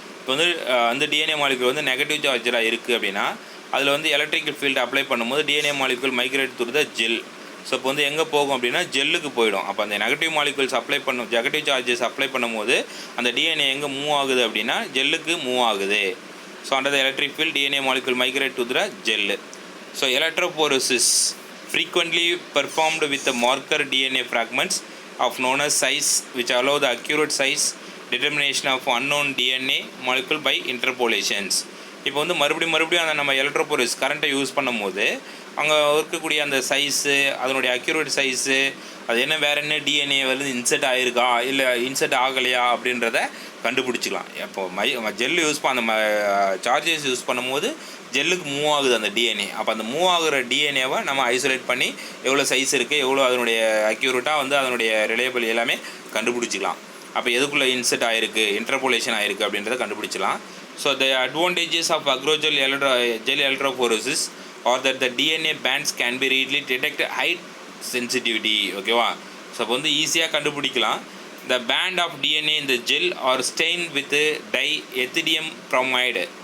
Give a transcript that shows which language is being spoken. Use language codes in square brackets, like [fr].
[ta] இப்போ வந்து அந்த டிஎன்ஏ மாலிகூல் வந்து நெகட்டிவ் சார்ஜாக இருக்குது அப்படின்னா அதில் வந்து எலக்ட்ரிக்கல் ஃபீல்டு அப்ளை பண்ணும்போது DNA molecule [en] Migrate through the gel. [ta] So இப்போ வந்து எங்கே போகும் அப்படின்னா ஜெல்லுக்கு போயிடும். அப்போ அந்த negative molecules negative charges apply பண்ணும்போது அந்த டிஎன்ஏ எங்கே மூவ் ஆகுது அப்படின்னா ஜெல்லுக்கு மூவ் ஆகுது. [en] So under the electric field DNA molecule migrate to the gel. So electrophoresis frequently performed with the marker DNA fragments of known as size which allow the accurate size determination of unknown DNA molecule by interpolations. [ta] இப்போ வந்து மறுபடியும் அந்த நம்ம எலக்ட்ரோபோரோசிஸ் கரண்ட்டை use பண்ணும்போது அங்கே இருக்கக்கூடிய அந்த சைஸு, அதனுடைய அக்யூரேட் சைஸு, அது என்ன வேறு என்ன டிஎன்ஏ வந்து இன்செர்ட் ஆகிருக்கா இல்லை இன்செர்ட் ஆகலையா அப்படின்றத கண்டுபிடிச்சிக்கலாம். இப்போ ஜெல் யூஸ் அந்த சார்ஜஸ் யூஸ் பண்ணும்போது ஜெல்லுக்கு மூவ் ஆகுது அந்த டிஎன்ஏ. அப்போ அந்த மூவ் ஆகுற டிஎன்ஏவை நம்ம ஐசோலேட் பண்ணி எவ்வளோ சைஸ் இருக்குது, எவ்வளோ அதனுடைய அக்யூரேட்டாக வந்து அதனுடைய ரிலையபிள் எல்லாமே கண்டுபிடிச்சிக்கலாம். அப்போ எதுக்குள்ளே இன்செர்ட் ஆகிருக்கு, இன்டர்போலேஷன் ஆகிருக்கு அப்படின்றத கண்டுபிடிச்சிக்கலாம். [en] So the advantages of agarose gel electrophoresis are that the DNA bands can be readily detect high sensitivity. ஓகேவா? [ta] ஸோ அப்போ வந்து ஈஸியாக கண்டுபிடிக்கலாம். [en] The band of DNA in the gel are stained with ethidium bromide.